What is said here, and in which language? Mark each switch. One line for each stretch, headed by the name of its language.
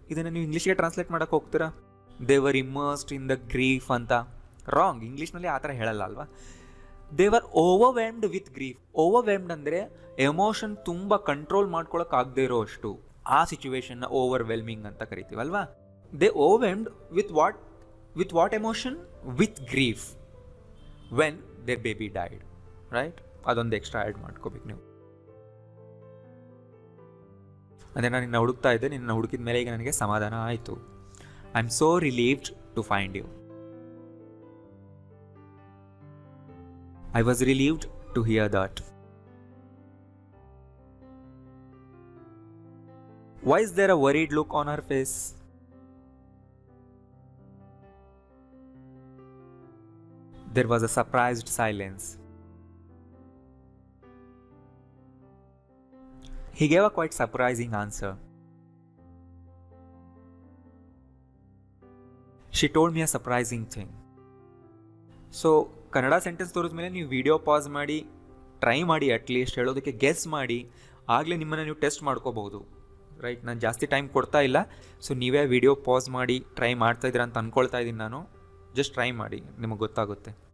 Kannada: ಇದನ್ನು ನೀವು ಇಂಗ್ಲೀಷ್ಗೆ ಟ್ರಾನ್ಸ್ಲೇಟ್ ಮಾಡೋಕ್ಕೆ ಹೋಗ್ತೀರಾ,
English: they were immersed in the grief
Kannada: ಅಂತ. ರಾಂಗ್, ಇಂಗ್ಲೀಷ್ನಲ್ಲಿ ಆ ಥರ ಹೇಳಲ್ಲ ಅಲ್ವಾ.
English: They were overwhelmed with grief.
Kannada: Overwhelmed ಅಂದರೆ ಎಮೋಷನ್ ತುಂಬ ಕಂಟ್ರೋಲ್ ಮಾಡ್ಕೊಳಕ್ಕಾಗದೇ ಇರೋ ಅಷ್ಟು, ಆ ಸಿಚುವೇಶನ್ನ ಓವರ್ವೆಲ್ಮಿಂಗ್ ಅಂತ ಕರಿತೀವಲ್ವಾ.
English: They overwhelmed with what emotion? With grief when their baby died.
Kannada: Right? ಅದೊಂದು ಎಕ್ಸ್ಟ್ರಾ ಆ್ಯಡ್ ಮಾಡ್ಕೋಬೇಕು ನೀವು. ಅದೇ ನಾನು ನಿನ್ನ ಹುಡುಕ್ತಾ ಇದ್ದೆ, ನಿನ್ನ ಹುಡುಕಿದ ಮೇಲೆ ಈಗ ನನಗೆ ಸಮಾಧಾನ ಆಯಿತು.
English: I am so relieved to find you. I was relieved to hear that. Why is there a worried look on her face? There was a surprised silence. He gave a quite surprising answer. She told me a surprising thing.
Kannada: So Kannada sentence ತೋರಿದ ಮೇಲೆ ನೀವು video pause ಮಾಡಿ try ಮಾಡಿ, at least ಹೇಳೋದಕ್ಕೆ guess ಮಾಡಿ, ಆಗಲೇ ನಿಮ್ಮನ್ನು ನೀವು ಟೆಸ್ಟ್ ಮಾಡ್ಕೋಬಹುದು. ರೈಟ್? ನಾನು ಜಾಸ್ತಿ ಟೈಮ್ ಕೊಡ್ತಾ ಇಲ್ಲ, ಸೊ ನೀವೇ ವಿಡಿಯೋ ಪಾಸ್ ಮಾಡಿ ಟ್ರೈ ಮಾಡ್ತಾಯಿದ್ದೀರಾ ಅಂತ ಅಂದ್ಕೊಳ್ತಾ ಇದ್ದೀನಿ ನಾನು. ಜಸ್ಟ್ ಟ್ರೈ ಮಾಡಿ, ನಿಮಗೆ ಗೊತ್ತಾಗುತ್ತೆ.